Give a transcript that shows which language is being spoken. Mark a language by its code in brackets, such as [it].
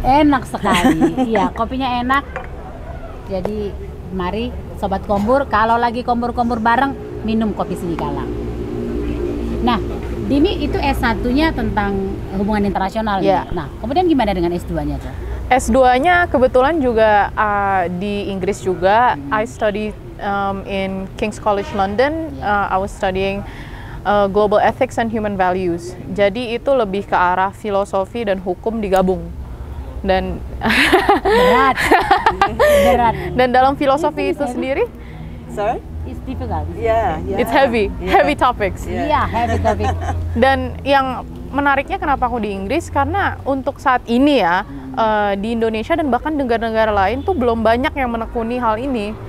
[id] Enak sekali. Iya, kopinya enak. Jadi mari Sobat Kombur, kalau lagi kombur-kombur bareng, minum kopi Sidikalang. Nah, Dimi itu S1-nya tentang hubungan internasional. [en] Yeah. [id] Nah, kemudian gimana dengan S2-nya tuh? S2-nya kebetulan juga di Inggris juga. [en] I studied in King's College London. I was studying Global Ethics and Human Values. [id] Jadi itu lebih ke arah filosofi dan hukum digabung. Dan Berat. Berat. dan dalam filosofi itu sendiri, [en] Sorry? It's difficult. Yeah. it's heavy topics. [id] Iya, [en] heavy topic. [id] Dan yang menariknya kenapa aku di Inggris, karena untuk saat ini ya, di Indonesia dan bahkan negara-negara lain tuh belum banyak yang menekuni hal ini.